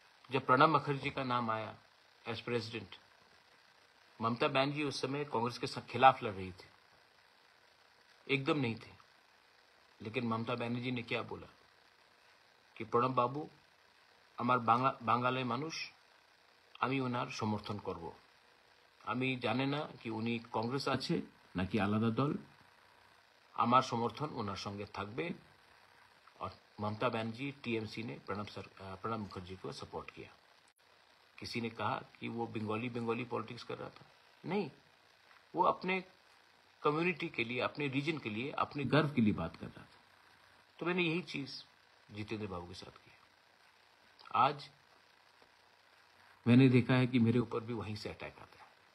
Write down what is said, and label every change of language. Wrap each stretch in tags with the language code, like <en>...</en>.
<hi>जब प्रणब मुखर्जी का नाम आया एज प्रेसिडेंट, ममता बनर्जी उस समय कांग्रेस के खिलाफ लड़ रही थी, एकदम नहीं थे। लेकिन ममता बनर्जी ने क्या बोला कि प्रणब बाबू</hi> <bn>আমার বাঙালি মানুষ, আমি ওনার সমর্থন করব। আমি জানি না কি উনি কংগ্রেস আছে নাকি আলাদা দল, আমার সমর্থন ওনার সঙ্গে থাকবে।</bn> <hi>और ममता बनर्जी टीएमसी ने प्रणब मुखर्जी को सपोर्ट किया। किसी ने कहा कि वो बंगाली पॉलिटिक्स कर रहा था, नहीं, वो अपने कम्युनिटी के लिए, अपने रीजन के लिए, अपने गर्व के लिए बात कर रहा था। तो मैंने यही चीज जितेंद्र बाबू के साथ की। आज मैंने देखा है कि मेरे ऊपर भी वहीं से अटैक आता है।</hi>